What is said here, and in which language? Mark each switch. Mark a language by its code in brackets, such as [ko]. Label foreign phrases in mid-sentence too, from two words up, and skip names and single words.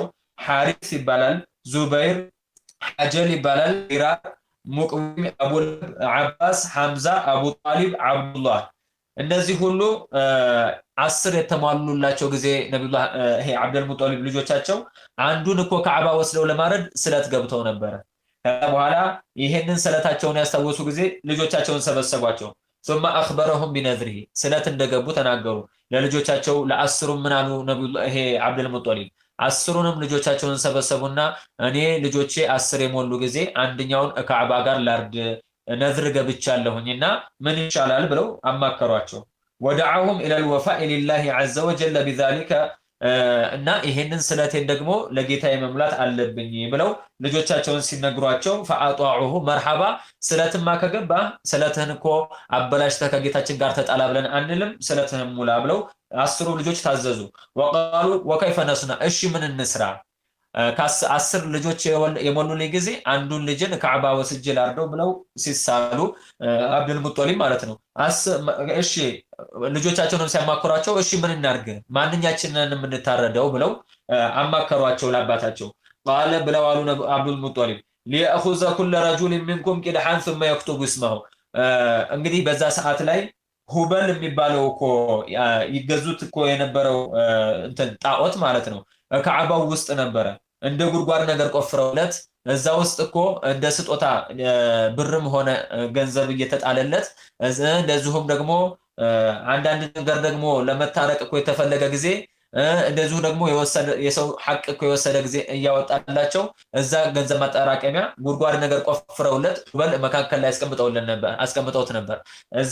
[am] ሐሪስ ይባላል፣ ዙበይር፣ ሐጀል ይባላል፣ ኢራቅ፣ ሙቅዊም፣ አቡል አባስ፣ ሐምዛ፣ አቡ ጣሊብ፣ አብዱላህ እነዚህ ሁሉ 10 የተሟሉላቸው ጊዜ ነብዩላህ ይሄ አብዱል ሙጠሊብ ልጆቻቸው አንዱን እኮ ካዕባ ወስደው ለማረድ ስለት ገብተው ነበር። ከዛ በኋላ ይሄንን ስለታቸውን ያስታወሱ ጊዜ ልጆቻቸውን ሰበሰቧቸው። [ar] ثم اخبرهم بنذره [am] ስለት እንደገቡ ተናገሩ ለልጆቻቸው ለአስሩም ምን አሉ ነብዩላህ ይሄ አብዱል ሙጠሊብ 10ሩንም ልጆቻቸውን ሰበሰቡና እኔ ልጆቼ 10 የሞሉ ጊዜ አንደኛውን ካዕባ ጋር ላርድ ነዝር ገብቻለሁኝና ምን ይሻላል ብለው አማከሯቸው። [ar] ودعاهم الى الوفاء لله عز وجل بذلك [am] እና ይሄንን ስለቴን ደግሞ ለጌታዬ መሙላት አለብኝ ብለው ልጆቻቸውን ሲነግሯቸው [ar] فاطاعوه مرحبا [am] ስለትማ ከገባ ስለትህን እኮ አበላሽተህ ከጌታችን ጋር ተጣላ ብለን አንልም ስለትህን ሙላ ብለው 10 ልጆች ታዘዙ። [ar] وقالوا وكيف نصنع [am] እሺ ምን እንስራ? ከ10 ልጆች የሞሉልኝ ጊዜ አንዱን ልጅን ካዕባ ወስጄ ላርደው ብለው ሲሳሉ አብዱል ሙጠሊብ ማለት ነው። እሺ ልጆቻቸውን ሲያማክሯቸው እሺ ምን እናርግ ማንኛችንን የምንታረደው ብለው አማከሯቸው ለአባታቸው። قال ብለው አሉ አብዱል ሙጠሊብ [ar] ليأخذ كل رجل منكم قدحا ثم يكتب اسمه [am] እንግዲህ በዛ ሰዓት ላይ ሁበል የሚባለው እኮ ይገዙት እኮ የነበረው እንትን ጣዖት ማለት ነው ካዕባው ውስጥ ነበረ። እንደ ጉርጓድ ነገር ቆፍረውለት እዛ ውስጥ እኮ እንደ ስጦታ ብርም ሆነ ገንዘብ እየተጣለለት እንደዚሁም ደግሞ አንዳንድ ነገር ደግሞ ለመታረቅ እኮ የተፈለገ ጊዜ እንደዚሁ ደግሞ የሰው ሐቅ እኮ የወሰደ ጊዜ እያወጣላቸው እዛ ገንዘብ ማጠራቀሚያ ጉርጓድ ነገር ቆፍረውለት ሁበል መካከል ላይ አስቀምጠውት ነበር። እዛ